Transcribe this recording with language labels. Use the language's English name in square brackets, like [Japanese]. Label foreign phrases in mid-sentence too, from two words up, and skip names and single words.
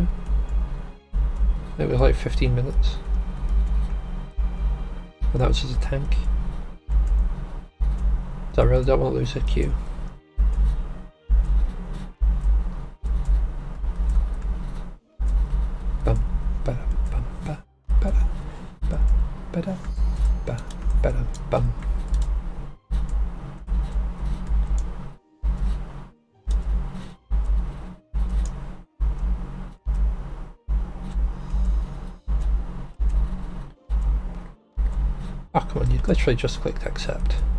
[English] It was like 15 minutes. And that was just a tank. So I really don't want to lose a queue. Bum ba bum ba ba ba ba ba ba bum. Oh come on, you literally just clicked accept.